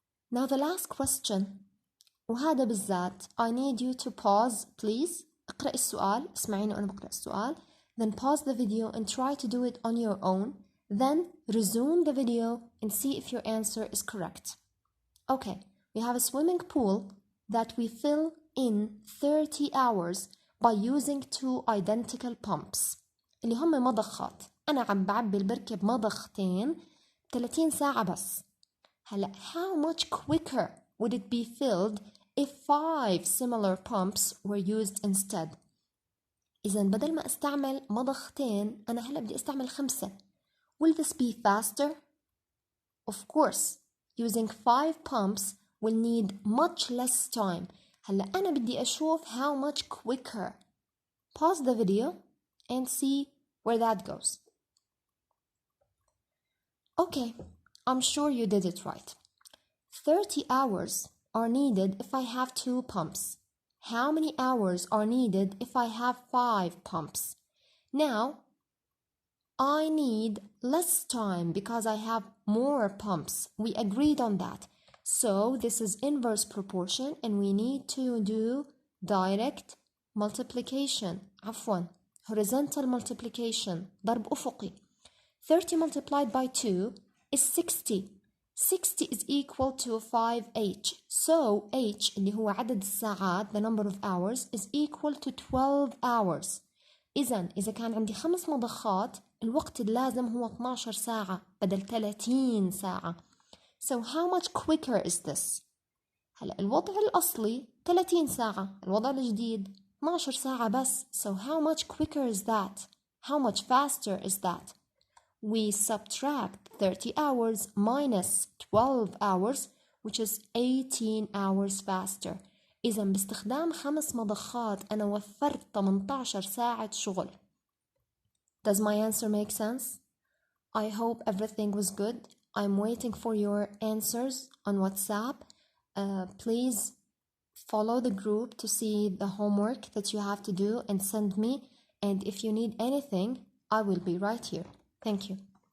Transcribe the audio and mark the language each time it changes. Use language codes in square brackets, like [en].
[en] Now the last question. [ar] وهذا بالذات [en] I need you to pause please. [ar] اقرأ السؤال، اسمعيني وأنا بقرأ السؤال. [en] Then pause the video and try to do it on your own. Then resume the video and see if your answer is correct. Okay, we have a swimming pool that we fill in 30 hours by using 2 identical pumps. [ar] اللي هم مضخات. أنا عم بعبي البركة بمضختين 30 ساعة بس. هلا [en] how much quicker would it be filled if 5 similar pumps were used instead? [ar] إذن بدل ما استعمل مضختين أنا هلا بدي استعمل 5. [en] Will this be faster? Of course, using 5 pumps will need much less time. [ar] هلا أنا بدي أشوف [en] how much quicker. Pause the video and see where that goes. Okay, I'm sure you did it right. 30 hours are needed if I have 2 pumps. How many hours are needed if I have 5 pumps? Now, I need less time because I have more pumps. We agreed on that. So this is inverse proportion and we need to do direct multiplication. [ar] عفوا, [en] horizontal multiplication. [ar] ضرب أفقي. [en] 30 multiplied by 2 is 60. 60 is equal to 5h. So h [ar] اللي هو عدد الساعات, [en] the number of hours, is equal to 12 hours. [ar] إذا كان عندي 5 مضخات الوقت اللازم هو 12 ساعة بدل 30 ساعة. [en] So how much quicker is this? [ar] هلأ الوضع الأصلي 30 ساعة، الوضع الجديد 12 ساعة بس. [en] So how much quicker is that? How much faster is that? We subtract 30 hours minus 12 hours, which is 18 hours faster. [ar] إذا باستخدام 5 مضخات أنا وفرت 18 ساعة شغل. [en] Does my answer make sense? I hope everything was good. I'm waiting for your answers on WhatsApp. Please follow the group to see the homework that you have to do and send me. And if you need anything, I will be right here. Thank you.